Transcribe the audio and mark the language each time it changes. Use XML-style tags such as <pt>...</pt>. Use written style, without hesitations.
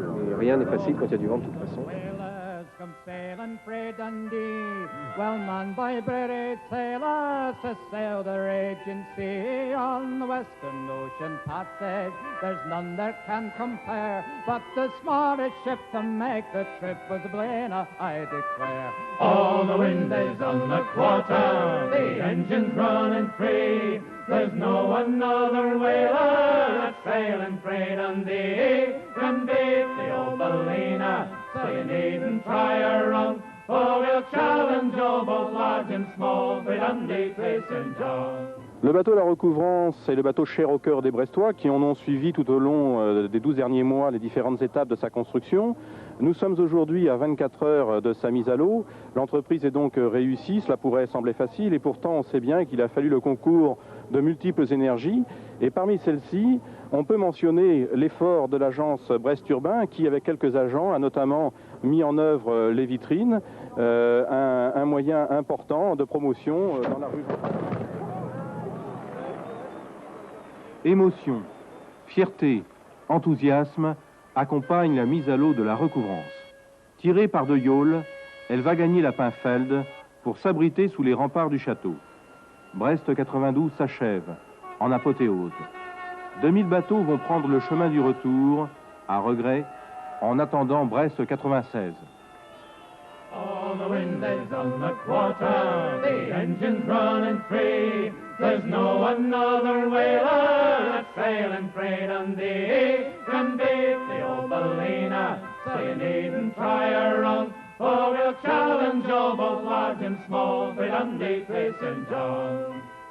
<fr>Et rien n'est facile quand il y a du vent de toute façon.</fr> <en>Come sailing frae Dundee, well manned by British sailors to sail the raging sea on the western ocean passage. There's none that can compare, but the smartest ship to make the trip was Blaina, I declare. All the wind is on the quarter, the engine's running free. There's no another whaler that's sailing frae Dundee can beat the old Blaina. So you needn't try a run, for we'll challenge all both large and small, for Dundee to St. John.</en> <fr>Le bateau La Recouvrance est le bateau cher au cœur des Brestois qui en ont suivi tout au long des 12 derniers mois les différentes étapes de sa construction. Nous sommes aujourd'hui à 24 heures de sa mise à l'eau. L'entreprise est donc réussie, cela pourrait sembler facile et pourtant on sait bien qu'il a fallu le concours de multiples énergies. Et parmi celles-ci, on peut mentionner l'effort de l'agence Brest Urbain qui, avec quelques agents, a notamment mis en œuvre les vitrines, un moyen important de promotion dans la rue. Émotion, fierté, enthousiasme accompagnent la mise à l'eau de La Recouvrance. Tirée par de yawls, elle va gagner la Pinfeld pour s'abriter sous les remparts du château. Brest 92 s'achève, en apothéose. 2000 bateaux vont prendre le chemin du retour, à regret, en attendant Brest 96.</fr> <en>All the wind is on the quarter, the engine's running free. There's no another whaler that's sailing frae Dundee can beat the old Blaina, so you needn't try a run, for we'll challenge all both large and small frae Dundee to St. John.</en>